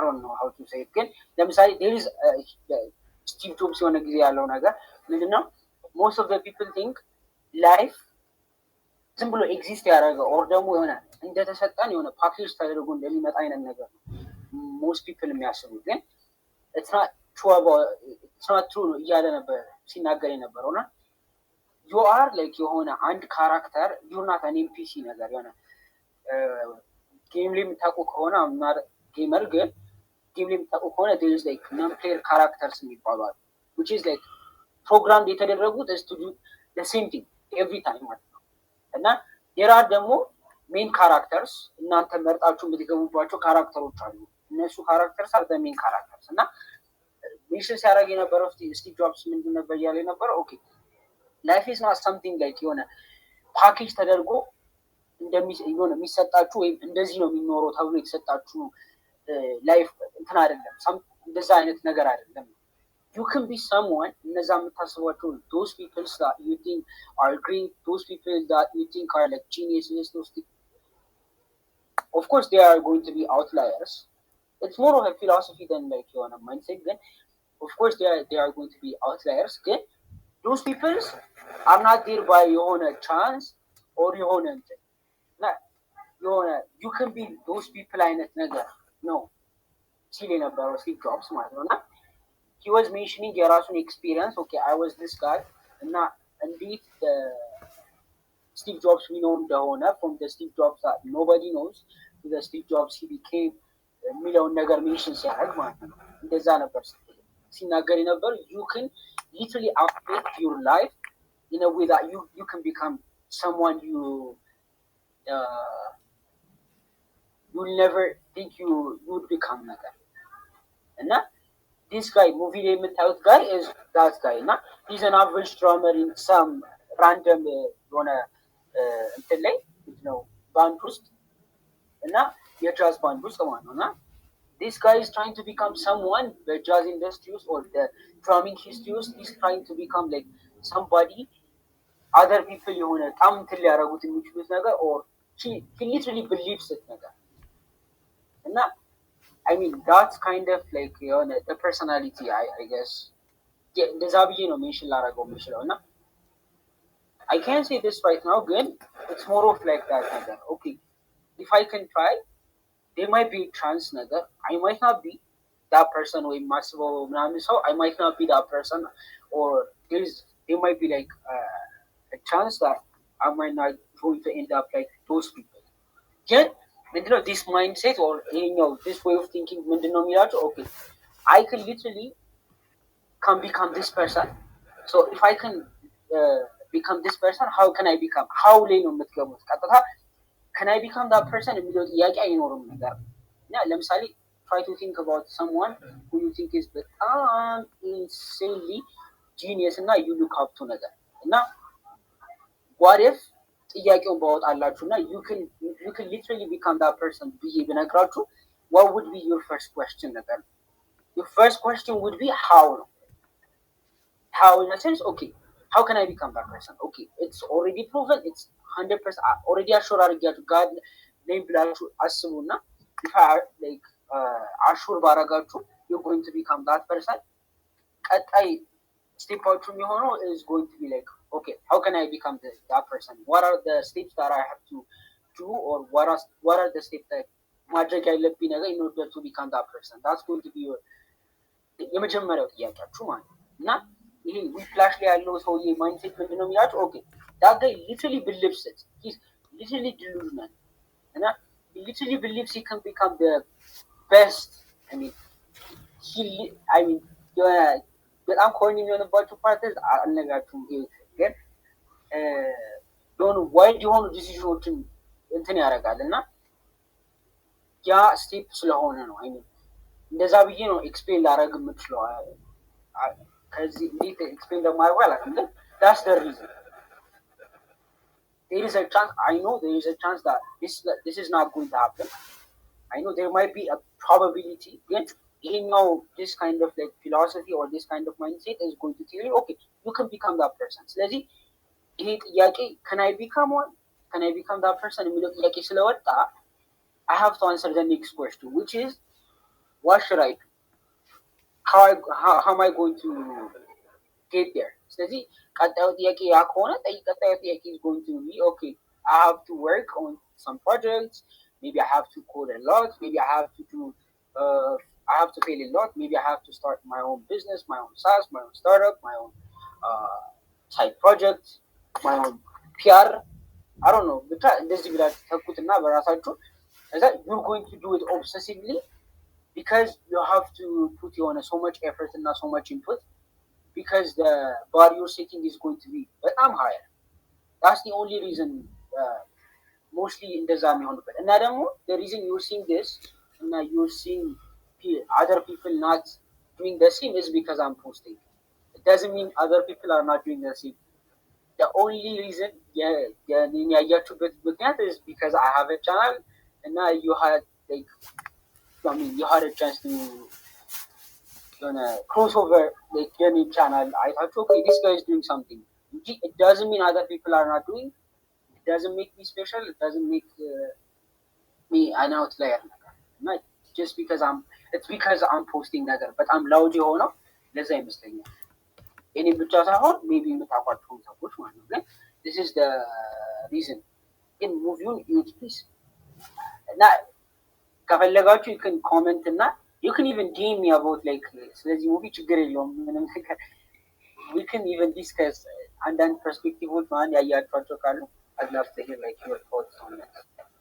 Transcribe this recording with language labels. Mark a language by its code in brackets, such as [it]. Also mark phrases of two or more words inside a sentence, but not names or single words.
[en] don't know how to say it [am] ግን ለምሳሌ [en] there is Steve Jobs [am] የሆነ ጊዜ ያለው ነገር ምንድነው [en] most of the people think life [am] ዝም ብሎ ኤግዚስት ያደረገ or ደግሞ የሆነ እንደተሰጠን የሆነ ፓኬጅ ተደርጎ እንደሚመጣ አይነት ነገር ነው [en] most people [am] የሚያስቡት ግን [en] it's not true [am] ነው እያለ ነበር ሲናገር የነበረውና [en] you are like [am] የሆነ አንድ ካራክተር [en] you're not an NPC [am] ነገር የሆነ ጌም ላይ የምታውቁ ከሆነ ጌመር ግን ጌም ላይ የምታውቁ ከሆነ [en] there is like non-player characters [am] የሚባሉ አሉ [en] which is like programmed [am] የተደረጉት [en] is to do the same thing every time [am] ማለት ነው እና [en] there are [am] ደግሞ [en] main characters [am] እናንተ መርጣችሁ የምትገቡባቸው ካራክተሮች አሉ እነሱ ካራክተርስ are the main characters እና ሜንሽን ሲያደርግ የነበረው ስቲቭ ጆብስ ምንድን ነበር እያለ የነበረው ኦኬ [en] life is not something like [am] የሆነ ፓኬጅ ተደርጎ የሆነ የሚሰጣችሁ ወይም እንደዚህ ነው የሚኖረው ተብሎ የተሰጣችሁ ላይፍ እንትን አይደለም እንደዛ አይነት ነገር አይደለም [en] you can be someone [am] እነዛ የምታስቧቸው [en] those people that you think are great those people that you think are like geniuses of course they are going to be outliers it's more of a philosophy than like የሆነ mindset ግን of course they are going to be outliers ግን those people are not there by የሆነ chance or የሆነ you can be those people [am] አይነት ነገር ነው ሲል የነበረው ስቲቭ ጆብስ ማለት ነው እና [en] he was mentioning የራሱን experience okay I was this guy [am] እና እንዴት ስቲቭ ጆብስ ሚኖር እንደሆነ [en] from the Steve Jobs that nobody knows to the Steve Jobs he became [am] የሚለውን ነገር ሜንሽን ሲያደርግ ማለት ነው እንደዛ ነበር ሲናገር ነበር [en] you can literally affect your life in a way that you can become someone you will never think you would become [am] ነገር እና [en] this guy movie [am] ላይ የምታዩት [en] guy is that guy እና he's an average drummer in some random [am] የሆነ እንትን ላይ ነው ባንድ ውስጥ እና የጃዝ ባንድ ውስጥ ማለት ነው እና [en] this guy is trying to become someone the jazz industry or the drumming history is trying to become like somebody other people [am] የሆነ በጣም እንትን ሊያደርጉት የሚችሉት ነገር [en] or he literally believes it [am] ነገር እና [en] I mean that's kind of like የሆነ the personality I guess [am] እንደዛ ብዬ ነው ሜንሽን ላደርገው የምችለው እና [en] I can't say this right now ግን it's more of like that ነገር okay if I can try there might be a chance ነገር I might not be that person [am] ወይ ማስበው ምናምን ሰው [en] I might not be that person or there might be like a chance that I might not going to end up like those people [am] ግን ምንድነው [en] this mindset or this way of thinking [am] ምንድነው የሚላቸው [en] okay I can literally can become this person so if I can become this person how can I become how [am] ላይ ነው የምትገቡት ቀጥታ [en] can I become that person [am] የሚለው ጥያቄ አይኖርም ነገር እና ለምሳሌ [en] try to think about someone who you think is በጣም insanely genius እና you look up to [am] ነገር እና [en] what if [am] ጥያቄውን ባወጣላችሁ እና [en] you can literally become that person [am] ብዬ ብነግራችሁ [en] what would be your first question ነገር your first question would be how how in a sense okay how can I become that person okay it's already proven it's 100% already assure አድርጊያችሁ God name [am] ብላችሁ አስቡና [en] if I like assure ባረጋችሁ you're going to become that person [am] ቀጣይ ስቴፓችሁ የሚሆነው [en] is going to be like okay how can I become that person what are the steps that I have to do or what are the steps that [am] ማድረግ ያለብኝ ነገር [en] in order to become that person that's going to be your [am] የመጀመሪያው ጥያቄያችሁ ማለት እና ይሄ ዊፕላሽ ላይ ያለው ሰውዬ ማይንድሴት ምንድነው የሚላችሁ ኦኬ [en] that guy literally believes it he's literally delusional and he literally believes he can become the best I mean [am] በጣም ኮርኒ የሚሆንባቸው ፓርትስ አልነግራችሁም ግን የሆኑ ዋይልድ የሆኑ ዲሲዥኖችን እንትን ያደርጋል እና ያ ስቴፕ ስለሆነ ነው [en] I mean [am] እንደዛ ብዬ ነው ኤክስፕሌን ላደርግ የምችለው ከዚህ እንዴት ኤክስፕሌን እንደማደርገው አላውቅም ግን [en] that's the reason there is a chance I know there is a chance that this is not going to happen I know there might be a probability [am] ግን ይሄኛው [en] this kind of like philosophy or this kind of mindset is going to tell you okay you can become that person [am] ስለዚህ ይሄ ጥያቄ [en] can I become that person [am] የሚለው ጥያቄ ስለወጣ [en] I have to answer the next question which is what should I do how am I going to get there [am] ስለዚህ ቀጣዩ ጥያቄ ያ ከሆነ ቀጣዩ ጥያቄ [en] is going to be okay I have to work on some projects maybe I have to code a lot maybe I have to do I have to fail a lot maybe I have to start my own business my own SaaS my own startup my own side project my own PR I don't know [am] ብቻ እንደዚህ ብላችሁ ተኩትና በራሳችሁ [en] that you're going to do it obsessively because you have to put so much effort and so much input because the bar you're setting is going to be higher that's the only reason mostly in the [am] የሚሆንበት እና ደግሞ [en] the reason you're seeing this and you're seeing other people not doing the same is because I'm posting it doesn't mean other people are not doing the same the only reason [am] ያያችሁበት ምክንያት [en] is because I have a channel and you had like you had a chance to cross over like your channel I thought okay this guy is doing something it doesn't mean other people are not doing it doesn't make me special it doesn't make me an outlier just because it's because I'm posting [am] ነገር በጣም ላውድ የሆነው ለዛ ይመስለኛል እኔ ብቻ ሳይሆን [en] maybe [am] የምታውቋቸው ሰዎች ማለት ነው ግን [en] this is the reason in movie use please [am] እና ከፈለጋችሁ [en] you can comment እና you can even DM me about like [am] ስለዚህ ሙቪ ችግር የለውም ምንም ነገር [en] we can even discuss [am] አንዳንድ ፐርስፔክቲቮች ማን ያያችኋቸው ካሉ [en] I'd love to hear like your thoughts on that